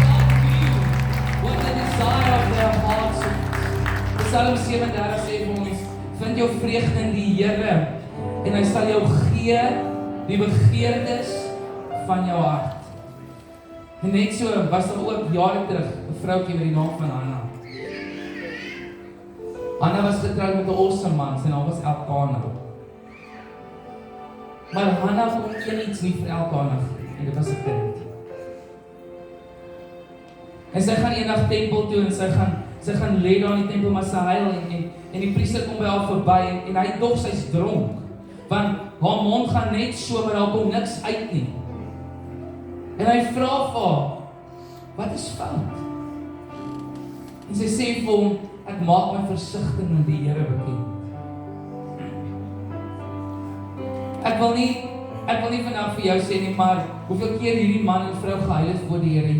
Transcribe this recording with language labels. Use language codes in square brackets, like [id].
[en] God knew what the desire of their hearts was. [af] Psalm 37 sê vir ons, vind jou vreugde in die Here en hy sal jou gee die begeertes van jou hart. En net so was daar ook jare terug 'n vroutjie met die naam van Hanna. Hanna was getroud met 'n awesome man, sy naam was Elkana. Maar Hanna kon iets nie vir Elkana gee, en dit was 'n kind. En sy gaan eendag tempel toe en sy gaan lê daar in die tempel, maar sy huil en die priester kom by haar verby en hy dog sy's dronk. Want haar mond gaan net so, maar daar kom niks uit nie. En hy vra vir haar, wat is fout? En sy sê vir hom, ek maak my versigtig met die Here bekend. Ek wil nie vandag vir jou sê nie, maar hoeveel keer hierdie man en vrou gehuil het voor die Here.